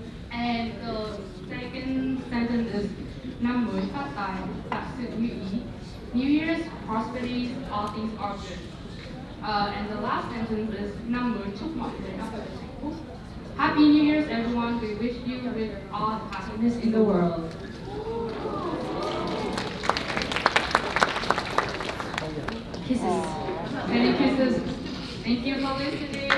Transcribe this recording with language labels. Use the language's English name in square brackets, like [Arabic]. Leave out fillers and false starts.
[English] And the second sentence is [Vietnamese] năm mới phát tài, vạn sự như ý. [English] New Year's prosperity, all things are good. And the last sentence is [Vietnamese] năm mới chúc mọi người hạnh phúc. [English] Happy New Year's, everyone. We wish you with all the happiness in the world. Kisses. Many kisses. Thank you for listening.